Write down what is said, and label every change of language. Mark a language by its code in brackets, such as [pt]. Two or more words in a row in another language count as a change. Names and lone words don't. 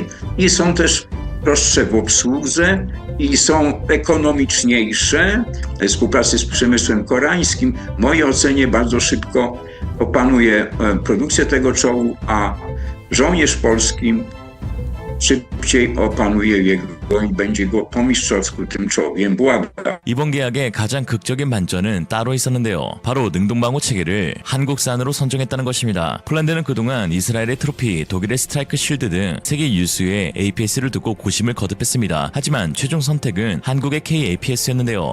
[pl] I są też prostsze w obsłudze i są ekonomiczniejsze. W współpracy z przemysłem koreańskim w mojej ocenie bardzo szybko opanuje produkcję tego czołgu, a żołnierz polski szybciej opanuje jego i będzie go po mistrzowsku tym czołgiem błagał. [ko] 이번 계약의 가장 극적인 반전은 따로 있었는데요. 바로 능동방어 체계를 한국산으로 선정했다는 것입니다. 폴란드는 그동안 이스라엘의 트로피, 독일의 스트라이크 쉴드 등 세계 유수의 APS를 두고 고심을 거듭했습니다. 하지만 최종 선택은 한국의 K-APS였는데요.